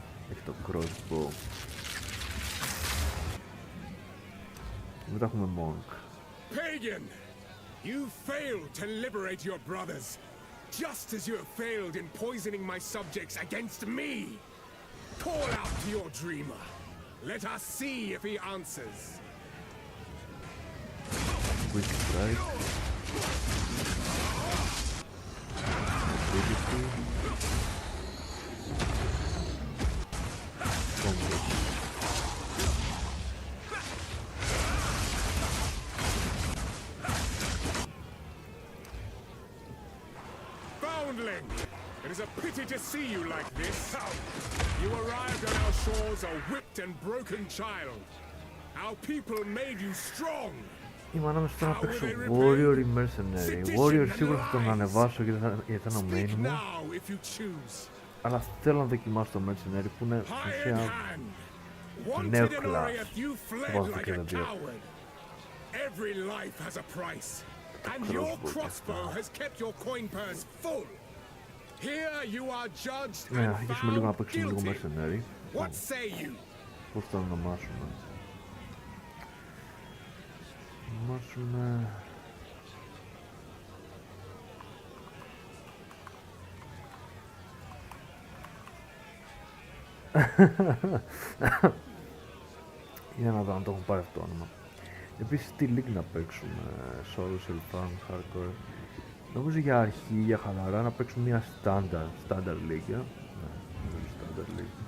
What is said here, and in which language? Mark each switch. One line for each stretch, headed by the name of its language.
Greek: Έχει το crossbow. Μετά έχουμε monk.
English: Pagan! You failed to liberate your brothers, just as you have failed in poisoning my subjects against me. Call out to your dreamer. Let us see if he answers. Quick strike. Ability. Combo. Foundling! It is a pity to see you like this. You arrived on our shores a whipped and broken child. Our people made you strong.
Greek: Είμαι ανάμεσα στο να παίξω Warrior ή Mercenary. Warrior σίγουρα θα τον ανεβάσω γιατί θα είναι ο main μου. Αλλά θέλω να δοκιμάσω το Mercenary που είναι ουσία νέο class. Θα βάζω και τα δύο.
English: Every life has a price, and your crossbow has kept your coin purse full. Here you are judged
Greek: Ναι,
English: and
Greek: αρχίσουμε λίγο να
English: found
Greek: παίξουμε λίγο
English: guilty. Mercenary. What say you?
Greek: Πώς θα ονομάσουμε. Ονομάσουμε... Για να δω αν το έχουν πάρει αυτό το όνομα. Επίσης τι league να παίξουμε, solo, self-farm, hardcore. Νομίζω για αρχή, για χαλαρά, να παίξουμε μια standard league. Ναι, standard league.